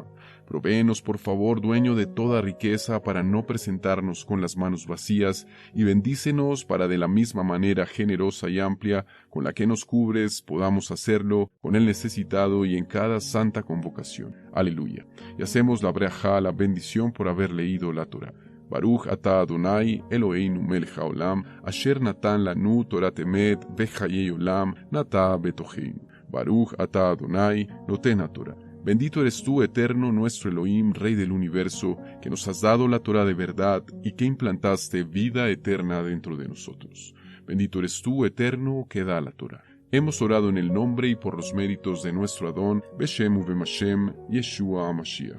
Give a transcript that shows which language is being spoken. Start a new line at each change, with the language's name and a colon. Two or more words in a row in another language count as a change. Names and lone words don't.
Spanish: Provéenos, por favor, dueño de toda riqueza, para no presentarnos con las manos vacías, y bendícenos para de la misma manera generosa y amplia con la que nos cubres, podamos hacerlo con el necesitado y en cada santa convocación. Aleluya. Y hacemos la brajá, la bendición por haber leído la Torá.
Hebrew: ברוך אתה אדוני אלוהינו מלך העולם אשר נתן לנו תורת אמת וחיי עולם נטע בתוכנו. ברוך אתה אדוני נותן התורה.
Spanish: Bendito eres tú, eterno, nuestro Elohim, Rey del universo, que nos has dado la Torá de verdad y que implantaste vida eterna dentro de nosotros. Bendito eres tú, eterno, que da la Torá. Hemos orado en el nombre y por los méritos de nuestro Adón,
Hebrew: בשם ובמשם ישוע המשיח.